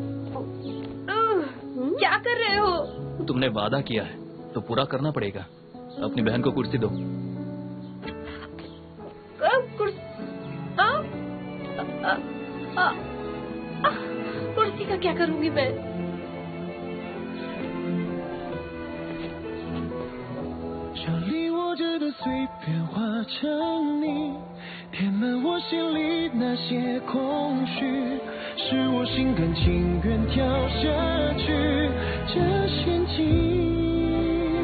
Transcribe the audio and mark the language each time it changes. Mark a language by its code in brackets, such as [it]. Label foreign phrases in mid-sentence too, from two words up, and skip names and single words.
[hi] क्या कर रहे हो? तुमने वादा किया है तो पूरा करना पड़ेगा। अपनी बहन को कुर्सी दो। कुर्सी का क्या करूंगी मैं? [zh] 填满我心里那些空虚，是我心甘情愿跳下去，这陷阱。